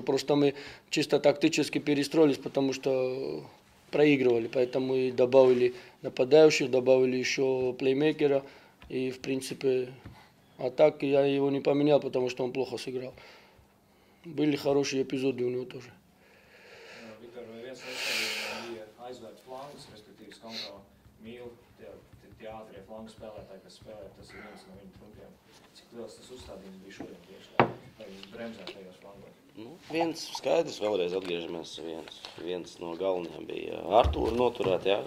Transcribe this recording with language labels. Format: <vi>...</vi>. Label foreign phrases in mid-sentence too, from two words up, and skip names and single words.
<ru>Просто мы чисто тактически перестроились, потому что проигрывали. Поэтому и добавили нападающих, добавили еще плеймейкера. И, в принципе, а так я его не поменял, потому что он плохо сыграл. Были хорошие эпизоды у него тоже.</ru> <lv>Viktor, vai viens lieta bija aizvērt flangus, respektīvi Skonto mīl tie ātrie flangu spēlētāji, kas spēlē, tas ir viens no viņa punktiem. Cik liels tas uzstādījums bija šodien tieši, lai jūs bremzētu tajos flangos? Nu, viens skaidrs, vēlreiz atgriežamies, viens no galvenajiem bija Artūra noturēt, jā.</lv>